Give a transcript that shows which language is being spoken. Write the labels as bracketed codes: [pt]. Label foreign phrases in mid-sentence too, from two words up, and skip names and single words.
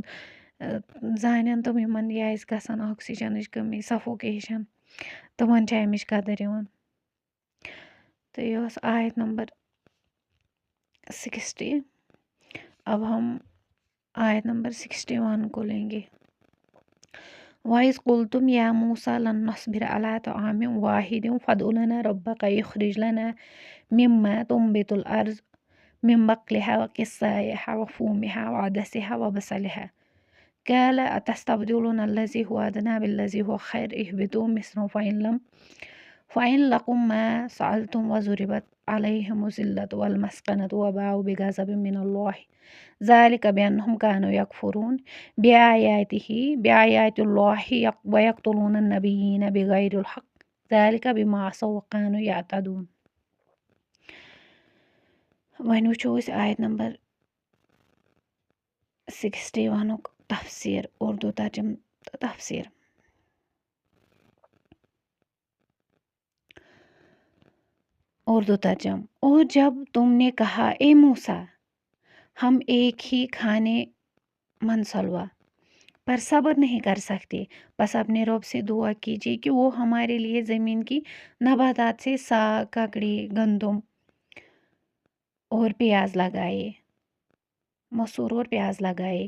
[ks] जानन तम यमन यह गसान ऑक्सीजन कमी सफोकेशन, तमन अमिच कदर यिवान। [ur] تو یہ آیت نمبر 60. اب ہم آیت نمبر 61 کو لیں گے. [ar] وإذ قلتم يا موسى لن نصبر على طعام واحد فادع لنا ربك يخرج لنا مما تنبت الأرض من بقلها وقثائها وفومها وعدسها وبصلها قال أتستبدلون الذي هو أدنى بالذي هو خير اهبطوا مصرا فإن لكم ما سألتم وضربت عليهم الذلة والمسكنة وباءوا بغضب من الله ذلك بأنهم كانوا يكفرون بآيات الله ويقتلون النبيين بغير الحق ذلك بما عصوا وكانوا يعتدون. [ks] वहीं वुचो अस आयत नंबर 61 तफसीर उर्दू तर्जुम तफसीर। उर्दू तर्जम। [ur] اور جب تم نے کہا اے موسیٰ ہم ایک ہی کھانے منسلویٰ پر صبر نہیں کر سکتے، بس اپنے رب سے دعا کیجیے کہ وہ ہمارے لیے زمین کی نباتات سے ساگ، ککڑی، گندم اور پیاز لگائے، مسور اور پیاز لگائے.